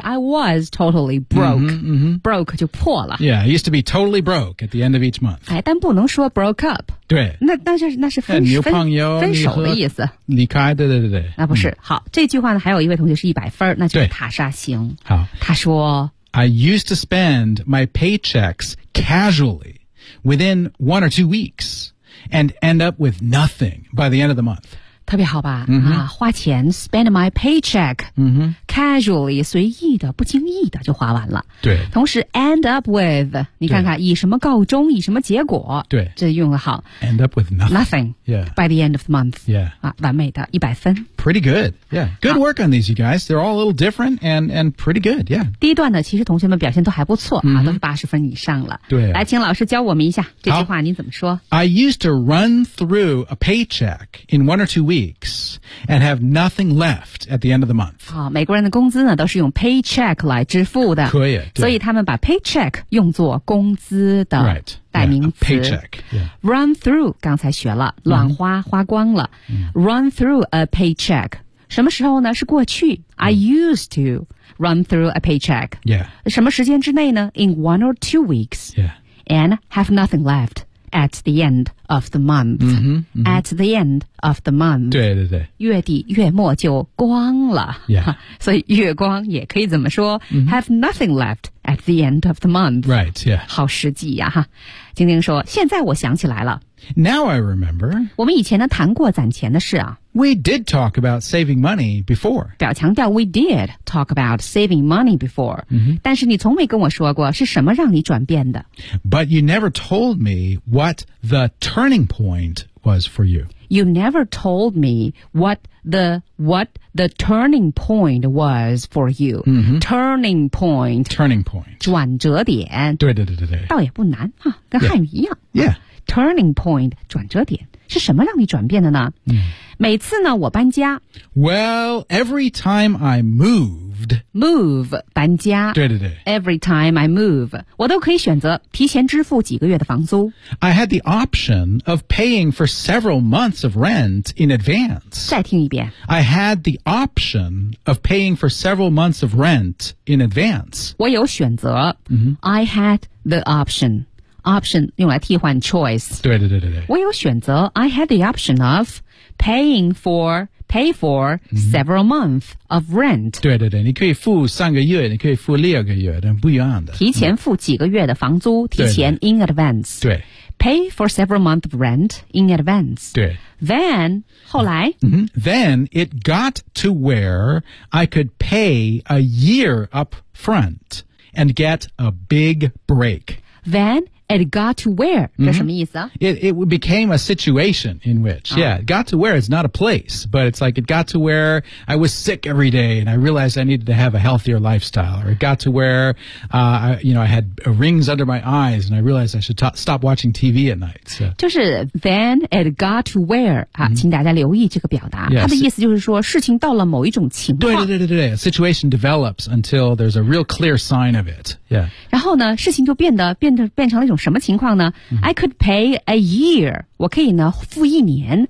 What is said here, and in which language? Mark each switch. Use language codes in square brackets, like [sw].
[en] I was totally broke. Broke [zh] 就破了。 [en] Yeah, I used to be totally broke at the end of each month. [zh] 哎，但不能说 broke up. 对。那是分手。女朋友。分手的意思。离开，对。那不是。好，这句话呢，还有一位同学是100分，那就是塔莎星。好。他说 [en] I used to spend my paychecks casually within 1 or 2 weeks and end up with nothing by the end of the month. [zh] 特别好吧、mm-hmm. 啊，花钱 [en] spend my paycheck、 mm-hmm. [zh] casually 随意的不经意的就花完了，对，同时 [en] end up with [zh] 你看看以什么告终，以什么结果，对，这用得好， [en] end up with nothing、 yeah. by the end of the month、 yeah. [zh] 啊、完美的100分， [en] pretty good、yeah. good work on these you guys, they're all a little different and pretty good、yeah. [zh] 第一段呢其实同学们表现都还不错、mm-hmm. 啊、都是80分以上了，对、啊、来请老师教我们一下这句话您怎么说。 [en] I used to run through a paycheck in 1 or 2 weeks and have nothing left at the end of the month. [zh] 好，美国人的工资呢都是用 paycheck 来支付的，可以，所以他们把 paycheck 用作工资的代名词。 [en] Right, yeah, a paycheck, yeah. Run through [zh] 刚才学了，乱花、mm-hmm. 花光了。 Mm-hmm. [en] Run through a paycheck [zh] 什么时候呢？是过去。 [en] Mm-hmm. I used to run through a paycheck. Yeah. [zh] 什么时间之内呢 [en] ？In 1 or 2 weeks. Yeah. And have nothing left. At the end of the month. Mm-hmm, mm-hmm. At the end of the month. [zh] 对对对。月底月末就光了。 [en] Yeah. [zh] 所以月光也可以怎么说、 mm-hmm. [en] ?Have nothing left at the end of the month. Right, yeah. [zh] 好实际呀、啊。晶晶说现在我想起来了。 [en] Now I remember. [zh] 我们以前呢谈过攒钱的事啊。 [en] We did talk about saving money before. [zh] 表强调 [en] we did talk about saving money before.、 Mm-hmm. [zh] 但是你从没跟我说过是什么让你转变的。 [en] But you never told me what the turning point was for you. You never told me what the turning point was for you.、 Mm-hmm. Turning point. Turning point. [zh] 转折点。对对对对对。倒也不难、啊、跟汉语一样。 [en] Yeah. yeah.、 [zh] 啊、 [en] turning point, [zh] 转折点。是什么让你转变的呢、嗯、每次呢我搬家。 [en] Well, every time I moved. Move, [zh] 搬家。对对对。 [en] Every time I move, [zh] 我都可以选择提前支付几个月的房租。 [en] I had the option of paying for several months of rent in advance. [zh] 再听一遍。 [en] I had the option of paying for several months of rent in advance. [zh] 我有选择。嗯、 [en] I had the option. Option 用来替换 choice. [zh] 对对对对对。我有选择 [en] I had the option of pay for、mm-hmm. several months of rent. [zh] 对对对，你可以付三个月，你可以付六个月，但不一样的。提前付几个月的房租，提前 [en] in advance. [zh] 对, 对, 对。 [en] Pay for several months of rent in advance. [zh] 对。 [en] Then, [zh] 后来、 mm-hmm. [en] Then it got to where I could pay a year up front and get a big break. Then,It got to where, [zh] 这什么意思、 [en] 啊 mm-hmm. It became a situation in which,、oh. yeah, got to where is not a place, but it's like it got to where I was sick every day and I realized I needed to have a healthier lifestyle. Or it got to where,、you know, I had rings under my eyes and I realized I should stop watching TV at night.、So. 就是 then it got to where,、 mm-hmm. 请大家留意这个表达。 Yeah, [zh] 它的意思就是说事情到了某一种情况。对对对对对 [en] a situation develops until there's a real clear sign of it. Yeah. [zh] 然后呢事情就变成了一种什么情况呢、 mm-hmm. [en] I could pay a year [zh] 我可以呢付一年